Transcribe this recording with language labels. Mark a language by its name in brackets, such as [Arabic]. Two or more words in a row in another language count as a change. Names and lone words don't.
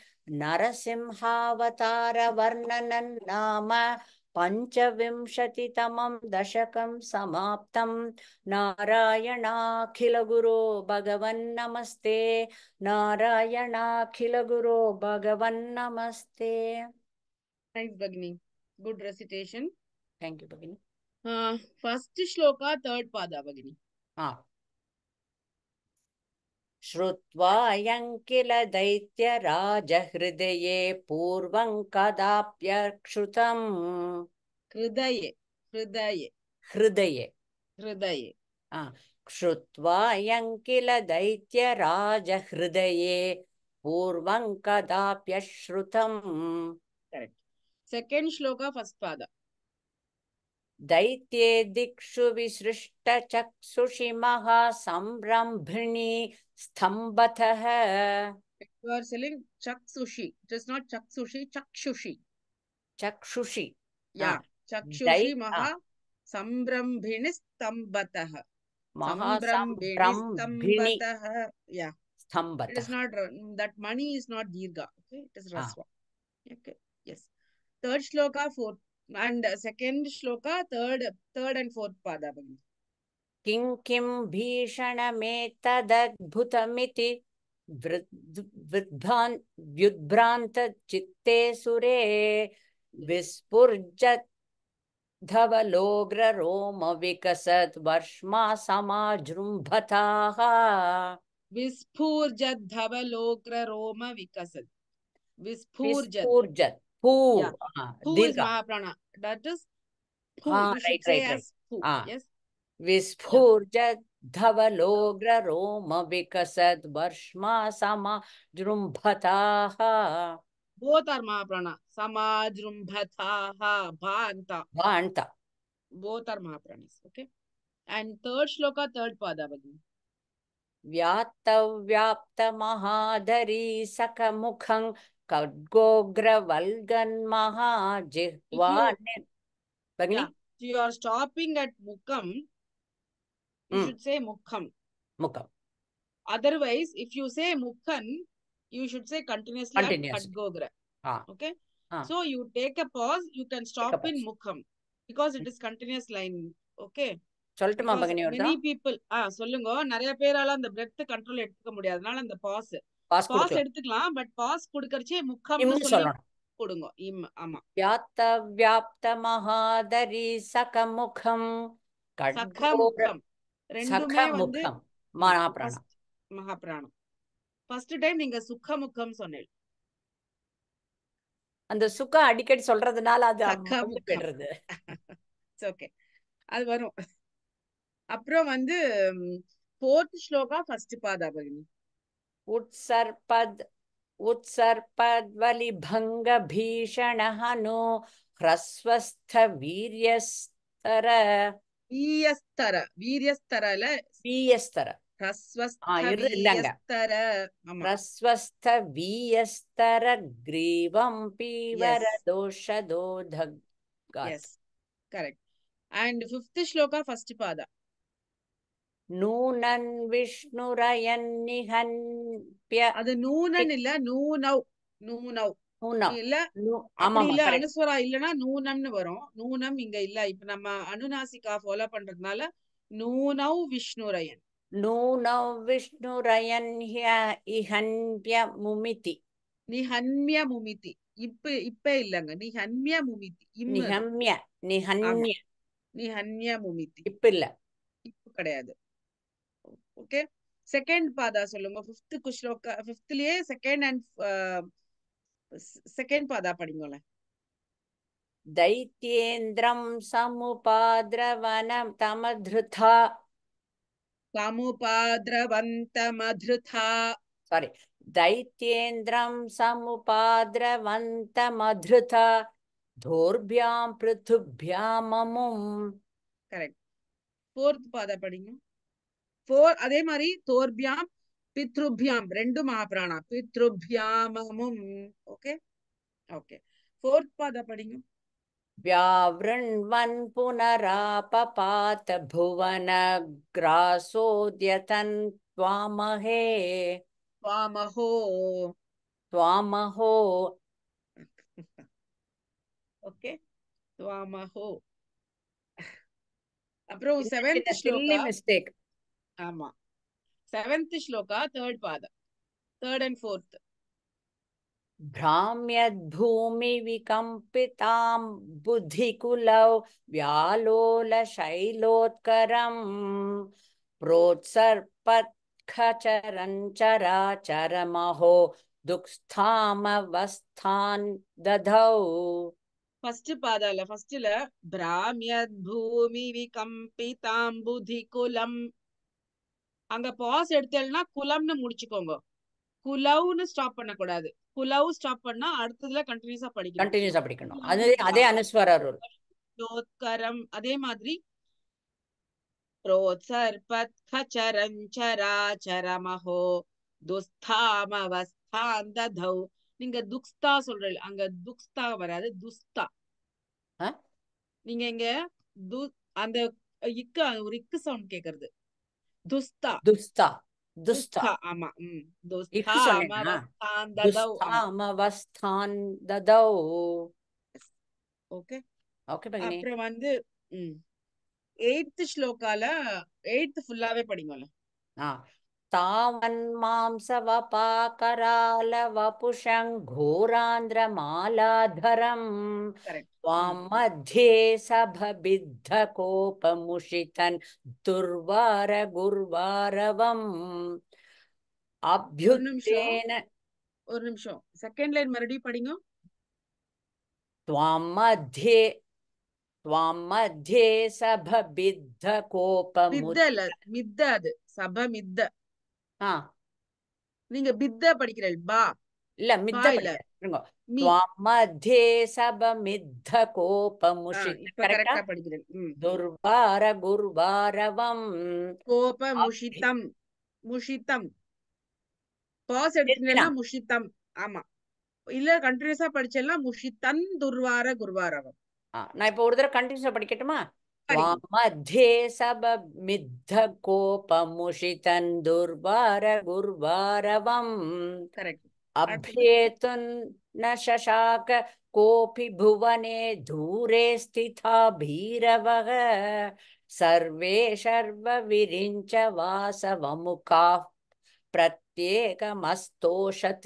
[Sanskrit] नरसिंहावतारवर्णनं नाम पञ्चविंशतितमं दशकं समाप्तं नारायणाखिलगुरो भगवन्नमस्ते नारायणाखिलगुरो भगवन्नमस्ते [English] Nice, Bhagini. Good recitation. Thank you, Bhagini. First shloka, third pada, Bhagini. [Sanskrit] श्रुत्वा यं किल दैत्यराजहृदये पूर्वं कदाप्यक्षुतम् हृदये श्रुत्वा यं किल दैत्यराजहृदये पूर्वं कदाप्यश्रुतम् [English] Correct. Second shloka, first pada. [Sanskrit] दैत्ये दिक्षु विसृष्टचक्षुषि महासंरम्भिणी स्तम्भतः [English] You are selling Chaksushi. It is not Chaksushi, Chakshushi. [Sanskrit] चक्षुषि [English] Yeah. [Sanskrit] चक्षुषि महा संरम्भिणी स्तम्भतः. संरम्भिणी स्तम्भतः. [English] Yeah. It is not, that money is not Dirgha. Okay. It is Rasva. Okay. Yes. Third shloka, fourth. And second shloka, third and fourth pada. [Sanskrit] किं किं भीषणमेतदद्भुतमिति व्युद्भ्रान्त चित्ते सुरे विस्फुर्जद्धवलोग्ररोम विकसत् वर्ष्मा समाजृम्भताः विस्फूर्जद्धवलोग्ररोम विकसत् विस्फुर्जत् [English] Who is Mahaprana? That is who. You should say as who. Yes. [Sanskrit] विस्फुर्जत् धवलोग्र रोम विकसद् वर्ष्मा समाजृम्भताः [English] Both are Mahaprana. Samajrumbhathaha. Bhanta. [Sanskrit] भान्ता [English] Both are Mahapranas. Okay. And third shloka, third pada. Bhagini. [Sanskrit] व्याप्तव्याप्तमहाधरी सकमुखं खड्गोग्रवल्गन्महाजिह्वा भगिनी [English] Yeah. So you are stopping at Mukham. You should say Mukham. [Sanskrit] मुखं [English] Otherwise, if you say Mukhan, you should say continuously at Continuously. [Sanskrit] Khadgogra. Ah. [English] Okay. So you take a pause. You can stop pause. in Mukham because it is continuous line. Okay. [Tamil] சொல்லட்டுமா [English] Because [Tamil] பகினி [English] many people [Tamil] சொல்லுங்க நிறைய பேரால அந்த [English] breath control [Tamil] எடுத்துக்க முடியாதனால அந்த pause பாஸ் எடுத்துக்கலாம் [English] but pause [Tamil] கொடுக்கறச்சே முக்கம்னு இம்னு சொல்லி சொல்லணும் கொடுங்க இம் ஆமா [Sanskrit] व्याप्तव्याप्तमहाधरी सकमुखं [Tamil] சகமுகம் ரெண்டுமே வந்து सकमुखं மகாபிராணம் first மகாபிராணம் [English] first time [Tamil] நீங்க சுகமுகம் சொன்னீங்க அந்த சுகம் அடிக்கடி சொல்றதுனால அது சகமுகம் போயிடுறது ஓகே அது வரும் அப்புறம் வந்து fourth ஸ்லோகா ஃபர்ஸ்ட் பாதா பகினி [Sanskrit] उत्सर्पद्वलिभंग भीषण हनो ह्रस्वस्थ वीर्यस्तर வீரியஸ்தரல वीयस्तर [Tamil] வீரியஸ்தர ஆமா [Sanskrit] ह्रस्वस्थ वीयस्तर ग्रीवं पीवर [English] Yes. [Sanskrit] दोषदोधगात् [English] yes correct and fifth shloka first pada [Sanskrit] नूनन् विष्णुरयन्निहन्प्य [Tamil] அது நூனன் இல்ல நூனவ் [Sanskrit] नूनम् [Tamil] இல்ல ஆமா அப்படி இல்ல correct அனுஸ்வரா இல்லனா நூனம்னு வரும் நூனம் இங்க இல்ல இப்ப நம்ம அனுநாசிகா ஃபாலோ பண்றதுனால [Sanskrit] नूनव् विष्णुरयन् नूनौ विष्णुरयन् इहन्प्य मुमिति निहन्म्य मुमिति [Tamil] இப்ப இல்லங்க [Sanskrit] निहन्म्य मुमिति निहम्य निहन्य निहन्य मुमिति [Tamil] இப்ப இல்ல இப்ப கிடையாது ஓகே செகண்ட் பாதா சொல்லுங்க ஃபிஃப்த் ஸ்லோகா ஃபிஃப்த்லயே [English] second and second [Tamil] பாதா படிங்களே [Sanskrit] दैत्येन्द्रं समुपाद्रवनं तमधृथा சமுபாத்ரவந்தமத்ருதா sorry दैत्येन्द्रं समुपाद्रवन्तमधृथा धोर्भ्यां पृथुभ्याममुम् [Tamil] கரெக்ட் ஃபோர்த் பாதா படிங்க ஃபோர் அதே மாதிரி [Sanskrit] दोर्भ्याम् पित्रुभ्याम् [Tamil] ரெண்டு மகாபிராணா பித்ருபியாமமும் [English] okay okay [Tamil] ஃபோர்த் பாதா படிங்க [Sanskrit] व्यावृण्वन् पुनरापपात भुवनग्रासोद्यतन् त्वामहे வாமஹோ त्वामहो [Tamil] ஓகே வாமஹோ அப்புறம் செவன்த் ஸ்லோகா மிஸ்டேக் ஆமா செவன்த் ஸ்லோகா தேர்ட் பாதா [English] third and fourth [Sanskrit] भ्राम्यद्भूमिविकम्पितां बुद्धिकुलौ व्यालोलशैलोत्करं प्रोत्सर्पत्खचरञ्चराचरमहो दुःस्थामवस्थान् दधौ [Tamil] ஃபர்ஸ்ட் பாதால ஃபர்ஸ்ட்ல [Sanskrit] भ्राम्यत् भूमि विकम्पिताम्बुधि कुलम् [Tamil] அங்க பாஸ் எடுத்தேன்னா குலம்னு முடிச்சுக்கோங்க குலவ்னு ஸ்டாப் பண்ண கூடாது குலவ் ஸ்டாப் பண்ணா அடுத்ததுல கண்டினியூஸா படிக்கணும் அதே அனுஸ்வர ரூல் யோத்கரம் அதே மாதிரி [Sanskrit] प्रोत्सर्पत् खचरञ्चराचरमहो दुस्तामवस्थान् दधौ [Tamil] நீங்க துக்ஸ்தா சொல்றீங்க அங்க துக்ஸ்தா வராது துஸ்தா நீங்க இங்க அந்த இக்கு ஒரு இக்கு சவுண்ட் கேக்குறது துஸ்தா [Sanskrit] दुस्था दुस्था [Tamil] ஆமா [Sanskrit] दुस्थामवस्थान् दधौ [Tamil] ஓகே ஓகே பகினி அப்புறம் வந்து எய்த் ஸ்லோகால எய்த் ஃபுல்லாவே படிங்கல [Sanskrit] तावन्मांसवपाकराल वपुषं घोरान्द्रमालाधरं त्वां मध्ये सभबिद्धकोपमुषितन् दुर्वारगुर्वारवम् अभ्युत्थेन [Tamil] ஒரு நிமிஷம் செகண்ட் லைன் மறுபடியும் படிங்க [Sanskrit] त्वां मध्ये त्वां मध्ये सभबिद्ध [Tamil] மித்த இல்ல மித்த அது சப மித்த ஆ நீங்க பித்த படிக்கிறீர்கள் பா இல்ல மித்த பா இல்ல படிக்கிறேன் மீ [Sanskrit] त्वां मध्ये सभमिद्ध [Tamil] இப்ப [Sanskrit] कोपमुषित [Tamil] கரெக்டா கரெக்டா படிக்கிறேன் [Sanskrit] दुर्वार गुर्वारवम् कोप मुषितम् [Tamil] முஷிதம் பாஸ் எடுத்தீங்கன்னா முஷிதம் ஆமா இல்ல கண்டினியூஸா படிச்சேன்னா [Sanskrit] मुषितन् दुर्वार गुर्वारवम् [Tamil] நான் இப்ப ஒரு தடவை கண்டினியூஸா படிக்கட்டுமா படிங்க. [Sanskrit] मध्ये सबमिद्ध कोपमुषितं दुर्वार गुर्वारवम् [Tamil] கரெக்ட் [Sanskrit] अभ्येतुं न शशाक कोऽपि भुवने दूरे स्थिता भीरवः सर्वे शर्वविरिञ्च वासवमुखाः प्रत्येकमस्तोषत्